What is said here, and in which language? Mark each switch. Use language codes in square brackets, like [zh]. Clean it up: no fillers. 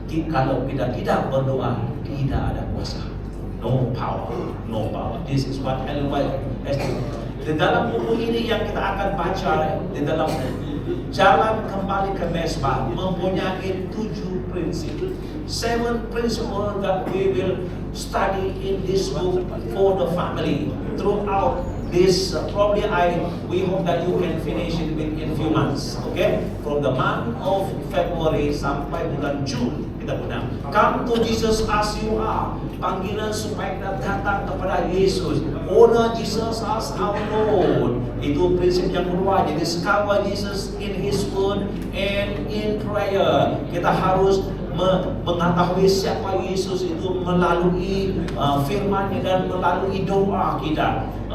[id] Kalau kita tidak berdoa, tidak ada kuasa. [en] No power, no power. This is what Ellen White has to. [id] Di dalam buku ini yang kita akan baca, di dalam Jalan Kembali ke Mezbah, mempunyai 7 prinsip. [en] 7 principles that we will study in this book for the family throughout this. We hope that you can finish it within few months. Okay, from the month of February [id] sampai bulan [en] June [id] kita undang. [en] Come to Jesus as you are. [id] Panggilan supaya kita datang kepada Yesus. [en] Honor Jesus as our Lord. [id] Itu prinsip yang kedua. [en] Jadi discover Jesus in His Word and in prayer. [id] Kita harus mengetahui siapa Yesus itu melalui firman-Nya dan melalui doa kita.